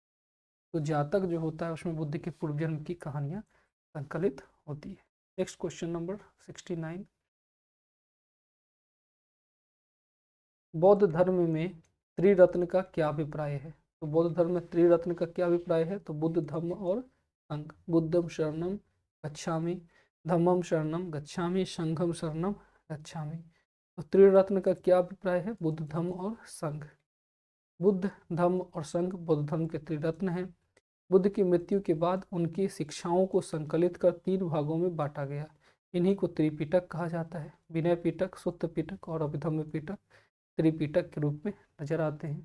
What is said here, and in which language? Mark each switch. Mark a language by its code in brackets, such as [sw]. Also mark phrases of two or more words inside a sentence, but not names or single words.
[hi] तो जातक जो होता है उसमें बुद्ध के पूर्व जन्म की कहानियां संकलित होती है। [en] next question number [hi] 69, बौद्ध धर्म में त्रिरत्न का क्या अभिप्राय है? तो बौद्ध धर्म में त्रिरत्न का क्या अभिप्राय है? तो बुद्ध, धम्म और संघ। [pi] बुद्धम शरणम गच्छामि, धम्मम शरणम गच्छामि, संघम शरणम गच्छामि। [hi] तो त्रिरत्न का क्या अभिप्राय है? बुद्ध, धम्म और संघ। बुद्ध, धम्म और संघ बौद्ध धर्म के त्रिरत्न हैं। बुद्ध की मृत्यु के बाद उनकी शिक्षाओं को संकलित कर 3 भागों में बांटा गया। इन्हीं को त्रिपिटक कहा जाता है। विनय पिटक, सुत्त पिटक और अभिधम्म पिटक त्रिपिटक के रूप में नजर आते हैं।